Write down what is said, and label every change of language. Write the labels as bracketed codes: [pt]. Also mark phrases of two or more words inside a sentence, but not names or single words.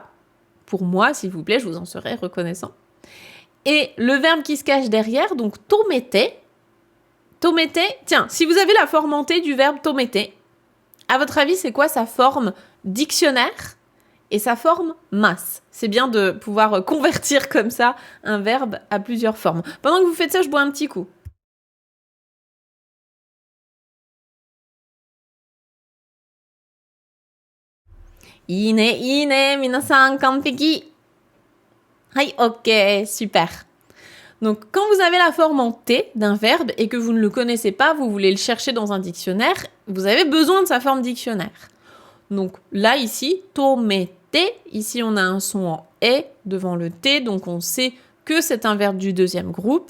[fr] Pour moi, s'il vous plaît, je vous en serais reconnaissant. Et le verbe qui se cache derrière, donc, tomete. Tomete, tiens, si vous avez la forme en T du verbe tomete, à votre avis, c'est quoi sa forme dictionnaire et sa forme masse? C'est bien de pouvoir convertir comme ça un verbe à plusieurs formes. Pendant que vous faites ça, je bois un petit coup. [ja] いいね、皆さん完璧. はい, [fr] ok, super. Donc, quand vous avez la forme en T d'un verbe et que vous ne le connaissez pas, vous voulez le chercher dans un dictionnaire, vous avez besoin de sa forme dictionnaire. Donc là, ici, tomete, ici on a un son en E devant le T, donc on sait que c'est un verbe du deuxième groupe.